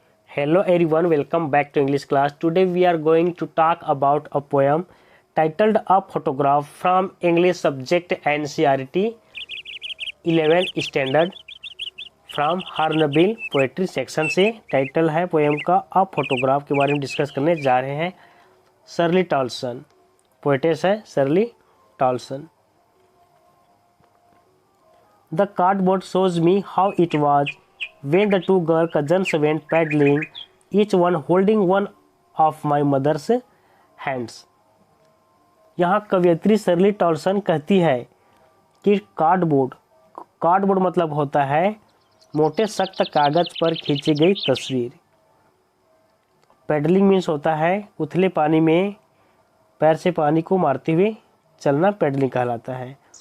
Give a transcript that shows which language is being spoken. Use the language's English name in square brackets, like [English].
[English] Hello everyone, welcome back to English class. Today we are going to talk about a poem titled A Photograph from English Subject NCERT 11th Standard from [Hindi] hornbill poetry section से title है poem का a photograph के बारे में discuss करने जा रहे हैं। शर्ली टॉलसन पोएटेस है Shirley टॉलसन। [English] The cardboard shows me how it was when the two girl cousins went paddling, each one holding one of my mother's hands. [Hindi] यहाँ कवयित्री शर्ली टॉलसन कहती है कि कार्डबोर्ड मतलब होता है मोटे सख्त कागज पर खींची गई तस्वीर। पैडलिंग मीन्स होता है उथले पानी में पैर से पानी को मारते हुए चलना पैडलिंग कहलाता है।